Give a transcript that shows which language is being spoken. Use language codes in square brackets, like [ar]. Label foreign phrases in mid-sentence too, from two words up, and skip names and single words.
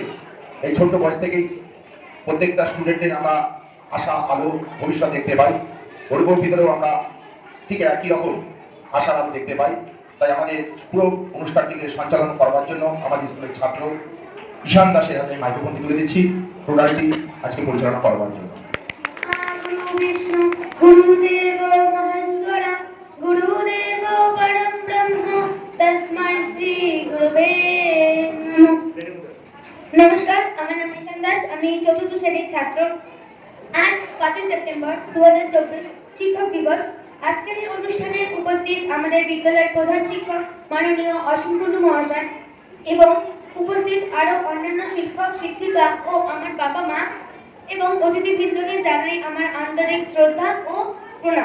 [bn] এই ছোট্ট বয়স থেকেই প্রত্যেকটা স্টুডেন্টের আমরা আশা আলো ভবিষ্যৎ দেখতে পাই, ওর ভিতরেও আমরা ঠিক একই রকম আশা আলো দেখতে পাই। তাই আমাদের পুরো অনুষ্ঠানটিকে সঞ্চালন করবার জন্য আমাদের স্কুলের ছাত্র ঈশান দাসের হাতে মাইক্রোফোনটি তুলে দিচ্ছি টোটালটি আজকে পরিচালনা করবার জন্য। [sa] गुरुदेव महेश्वर गुरुदेव परम ब्रह्म तस्मै श्री गुरुवे नमः। [bn] नमस्कार, আমার নাম ঈশান দাস, আমি চতুর্থ শ্রেণীর ছাত্র। আজ 5 সেপ্টেম্বর 2024 শিক্ষক দিবস। আজকের এই অনুষ্ঠানে উপস্থিত আমাদের বিদ্যালয়ের প্রধান শিক্ষক মাননীয় অসীম কুন্ডু মহাশয় এবং উপস্থিত আরো অন্যান্য শিক্ষক শিক্ষিকা ও আমার বাবা মা এবং অতিথিবৃন্দকে জানাই আমার আন্তরিক শ্রদ্ধা ও প্রণাম।